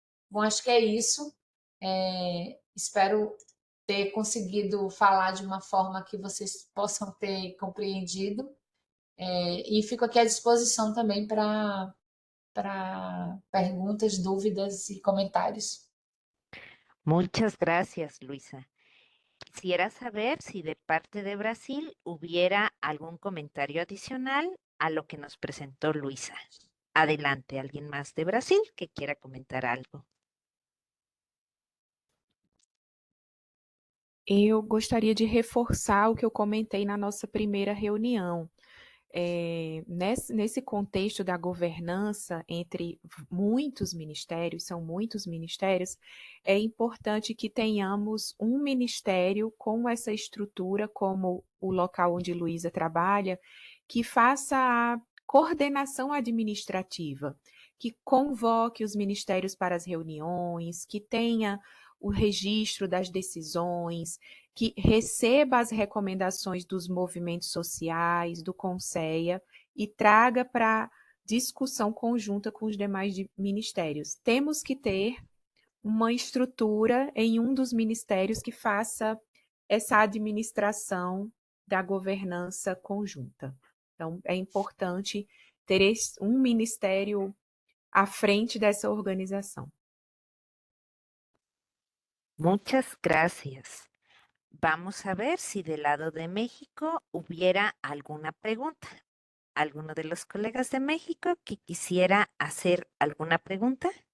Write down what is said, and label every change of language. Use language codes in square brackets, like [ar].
[pt] Bom, acho que é isso. Espero ter conseguido falar de uma forma que vocês possam ter compreendido. E fico aqui à disposição também para perguntas, dúvidas e comentários. [es] Muchas gracias, Luisa. Quisiera saber si de parte de Brasil hubiera algún comentario adicional a lo que nos presentó Luisa. Adelante, ¿alguien más de Brasil que quiera comentar algo? [pt] Eu gostaria de reforçar o que eu comentei na nossa primeira reunião. Nesse contexto da governança entre muitos ministérios, são muitos ministérios, é importante que tenhamos um ministério com essa estrutura, como o local onde Luísa trabalha, que faça a coordenação administrativa, que convoque os ministérios para as reuniões, que tenha o registro das decisões, que receba as recomendações dos movimentos sociais, do Conceia, e traga para discussão conjunta com os demais ministérios. Temos que ter uma estrutura em um dos ministérios que faça essa administração da governança conjunta. Então, é importante ter um ministério à frente dessa organização. [es] Muchas gracias. Vamos a ver si del lado de México hubiera alguna pregunta. ¿Alguno de los colegas de México que quisiera hacer alguna pregunta?